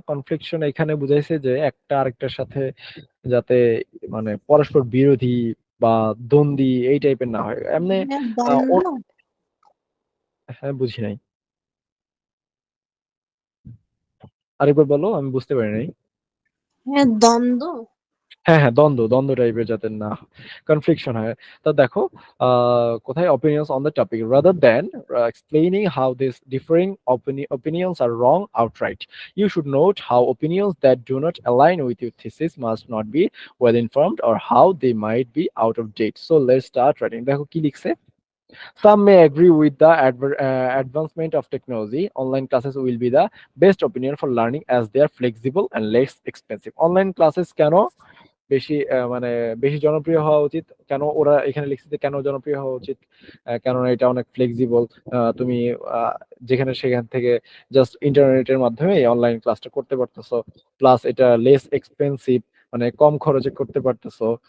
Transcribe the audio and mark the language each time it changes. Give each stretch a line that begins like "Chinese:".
Bangla: কনফ্লিকশন এখানে বুঝাইছে যে একটা আরেকটার সাথে যাতে মানে পরস্পর বিরোধী বা দ্বন্দ্বী এই টাইপের না হয় এমনি। ভাইয়া আহ, দ্বন্দ্ব। ও- হ্যাঁ, বুঝি নাই, আরেকবার বলো, আমি বুঝতে পারি নাই। হ্যাঁ দ্বন্দ্ব। হ্যাঁ হ্যাঁ, দ্বন্দ্ব দ্বন্দ্ব টাইপের যাতে না কনফ্লিকশন হয়। তা দেখো কোথায়
English: Opinions on the topic rather than explaining how this differing opinions are wrong outright, you should note how opinions that do not align with your thesis must not be well informed or how they might be out of date। So let's start writing।
Bangla: দেখো কি লিখছে,
English: some may agree with the advancement of technology, online classes will be the best opinion for learning as they are flexible and less expensive।
Bangla: Online classes কেন বেশি মানে বেশি জনপ্রিয় হওয়া উচিত, কেন ওরা এখানে লিখছে যে কেন জনপ্রিয় হওয়া উচিত, কেননা এটা অনেক ফ্লেক্সিবল। তুমি আহ, যেখানে সেখান থেকে জাস্ট ইন্টারনেটের মাধ্যমে অনলাইন ক্লাসটা করতে পারতেছো, প্লাস এটা লেস এক্সপেন্সিভ, মানে কম খরচে করতে পারতেছো।